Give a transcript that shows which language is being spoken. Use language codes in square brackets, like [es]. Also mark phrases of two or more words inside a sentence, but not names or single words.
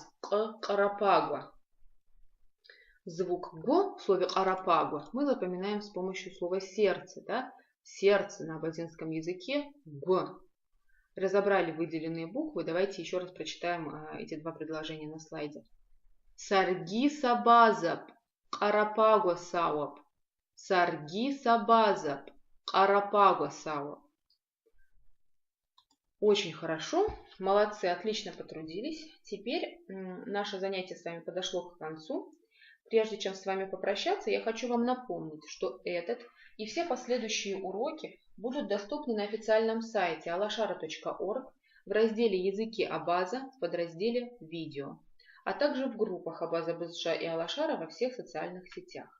[abq] К, карапагуа. [ru] Звук Г в слове «арапагуа» мы запоминаем с помощью слова «сердце». Да? Сердце на абазинском языке Г. Разобрали выделенные буквы. Давайте еще раз прочитаем эти два предложения на слайде. [abq] Сарги сабазап, арапагуа сауап. Сарги сабазап, арапагуа сауап. [ru] Очень хорошо. Молодцы, отлично потрудились. Теперь наше занятие с вами подошло к концу. Прежде чем с вами попрощаться, я хочу вам напомнить, что этот и все последующие уроки будут доступны на официальном сайте alashara.org в разделе «Языки Абаза» в подразделе «Видео», а также в группах Абаза Бызжа и Алашара во всех социальных сетях.